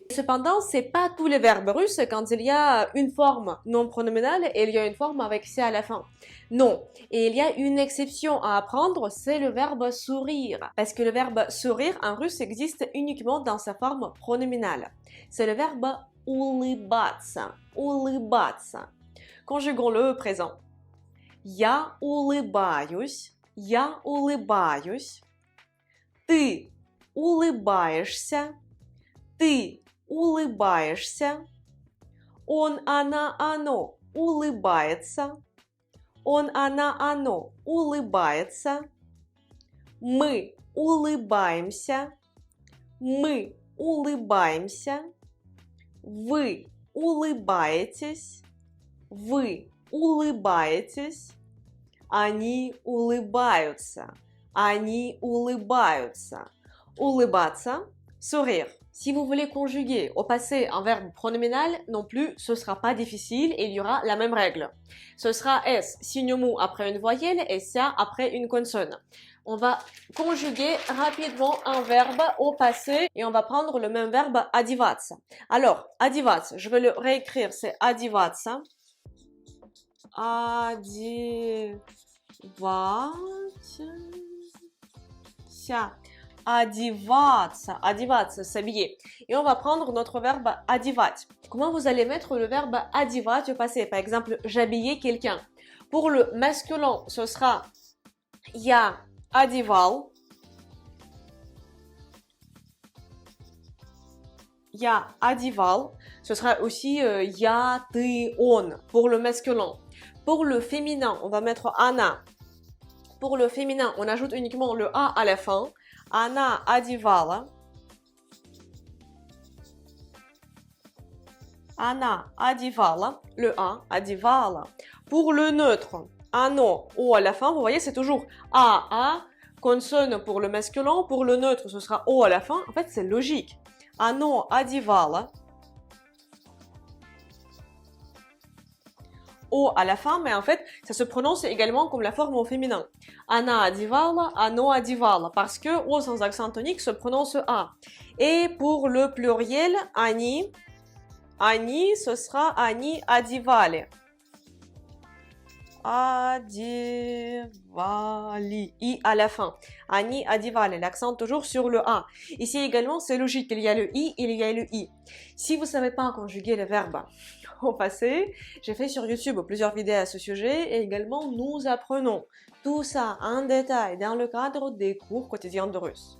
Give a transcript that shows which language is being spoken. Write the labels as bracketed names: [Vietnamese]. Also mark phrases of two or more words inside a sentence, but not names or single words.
[French] Cependant, c'est pas tous les verbes russes quand il y a une forme non pronominale et il y a une forme avec C à la fin. Non. Et il y a une exception à apprendre, c'est le verbe sourire. Parce que le verbe sourire en russe existe uniquement dans sa forme pronominale. C'est le verbe [Russian] улыбаться. Улыбаться. [French] Conjuguons-le au présent. [Russian] Я улыбаюсь. Я улыбаюсь. Ты улыбаешься. Ты улыбаешься. Он, она, оно улыбается. Он, она, оно улыбается. Мы улыбаемся. Мы улыбаемся. Вы улыбаетесь. Вы улыбаетесь. Они улыбаются. Они улыбаются. Улыбаться sourire. [French] Si vous voulez conjuguer au passé un verbe pronominal, non plus, ce sera pas difficile et il y aura la même règle. Ce sera S, signe mou après une voyelle et SIA après une consonne. On va conjuguer rapidement un verbe au passé et on va prendre le même verbe одеваться. Alors, одеваться, je vais le réécrire, c'est одеваться. [Russian] Одеваться. Одеваться, [French] s'habiller. Et on va prendre notre verbe одевать. Comment vous allez mettre le verbe одевать au passé? Par exemple, j'habillais quelqu'un. Pour le masculin, ce sera [Russian] я одевал. Я одевал. [French] Ce sera aussi [Russian] я, ты, он [French] pour le masculin. Pour le féminin, on va mettre она. Pour le féminin, on ajoute uniquement le A à la fin. [Russian] Она одевала. Она одевала. [French] Le A, одевала. Pour le neutre, оно, O à la fin, vous voyez, c'est toujours A, consonne pour le masculin. Pour le neutre, ce sera O à la fin. En fait, c'est logique. [Russian] Оно одевало. [French] O à la fin, mais en fait, ça se prononce également comme la forme au féminin. [Russian] Она одевала, оно одевало, [French] parce que O sans accent tonique se prononce A. Et pour le pluriel, они, ce sera [Russian] они одевали. Одевали. [French] I à la fin. [Russian] Они одевали. [French] L'accent toujours sur le A. Ici également, c'est logique. Il y a le I, il y a le I. Si vous ne savez pas conjuguer les verbes au passé, j'ai fait sur YouTube plusieurs vidéos à ce sujet et également nous apprenons tout ça en détail dans le cadre des cours quotidiens de russe.